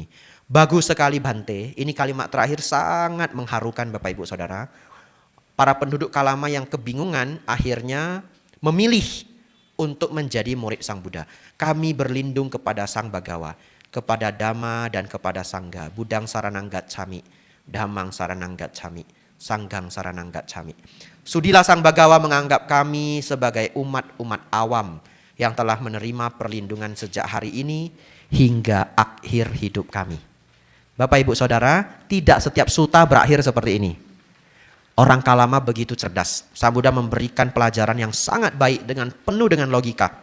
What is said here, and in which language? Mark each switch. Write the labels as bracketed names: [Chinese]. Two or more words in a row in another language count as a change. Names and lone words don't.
[Indonesian] Bagus sekali Bante, ini kalimat terakhir sangat mengharukan Bapak Ibu Saudara. Para penduduk Kalama yang kebingungan akhirnya memilih untuk menjadi murid Sang Buddha. Kami berlindung kepada Sang Bagawa, kepada Dhamma dan kepada Sangga. [Pali] Budang saranang gacchami, Dhammang saranang gacchami, Sanggang saranang gacchami. [Indonesian] Sudilah Sang Bagawa menganggap kami sebagai umat-umat awam yang telah menerima perlindungan sejak hari ini hingga akhir hidup kami. Bapak Ibu Saudara, tidak setiap sutta berakhir seperti ini. Orang Kalama begitu cerdas. Sang Buddha memberikan pelajaran yang sangat baik dengan penuh dengan logika.